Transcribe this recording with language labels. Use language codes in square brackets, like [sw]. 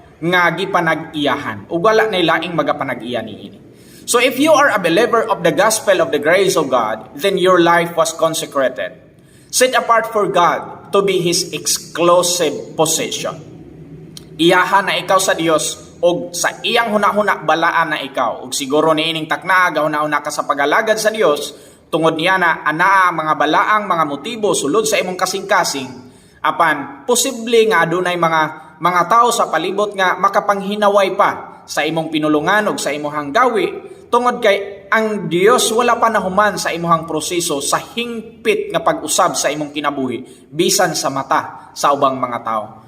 [ceb] nga gipanag-iyahan ug wala na laing magapanag-iya niini. [en] So if you are a believer of the gospel of the grace of God, then your life was consecrated, set apart for God to be His exclusive possession. [ceb] Iyahan na ikaw sa Dios og sa iyang hunahuna balaan na ikaw. Ug siguro niining takna gahuna-una ka sa pagalagad sa Dios, tungod niya na anaa mga balaang mga motibo sulod sa imong kasing-kasing, apan posible nga adunay mga tao sa palibot nga makapanghinaway pa sa imong pinulungan ug sa imong gawi, tungod kay ang Dios wala pa nahuman sa imong proseso sa hingpit nga pag-usab sa imong kinabuhi bisan sa mata sa ubang mga tao.